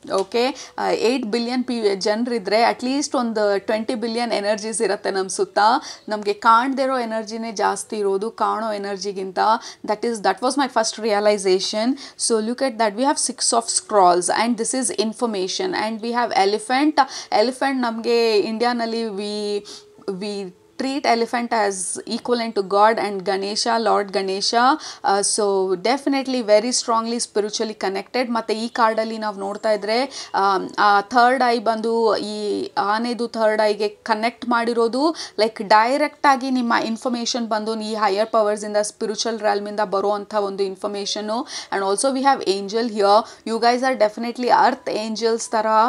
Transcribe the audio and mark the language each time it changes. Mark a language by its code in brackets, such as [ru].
[kn] Okay, 8 billion ಜನರಿದ್ದರೆ at least ಒಂದು 20 billion energies ಇರುತ್ತೆ ನಮ್ಮ ಸುತ್ತ. ನಮಗೆ ಕಾಣದೇ ಇರೋ ಎನರ್ಜಿನೇ ಜಾಸ್ತಿ ಇರೋದು ಕಾಣೋ ಎನರ್ಜಿಗಿಂತ. [en] That was my first realisation. So look at that, we have 6 of scrolls and this is information. And we have elephant. [kn] ನಮಗೆ ಇಂಡಿಯಾನಲ್ಲಿ [en] We treat elephant as equivalent to God and Ganesha, Lord Ganesha. So definitely very strongly spiritually connected. [kn] ಮತ್ತು ಈ ಕಾರ್ಡಲ್ಲಿ ನಾವು ನೋಡ್ತಾ ಇದ್ರೆ ಆ third I ಬಂದು ಈ ಆನೆದು ಥರ್ಡ್ ಐಗೆ ಕನೆಕ್ಟ್ ಮಾಡಿರೋದು. ಲೈಕ್ ಡೈರೆಕ್ಟಾಗಿ ನಿಮ್ಮ ಇನ್ಫಾರ್ಮೇಷನ್ ಬಂದು ಈ ಹೈಯರ್ ಪವರ್ಸಿಂದ, ಸ್ಪಿರಿಚುವಲ್ ರ್ಯಾಲ್ಮಿಂದ ಬರುವಂಥ ಒಂದು information. [en] And also we have angel here. You guys are definitely earth angels ಥರ.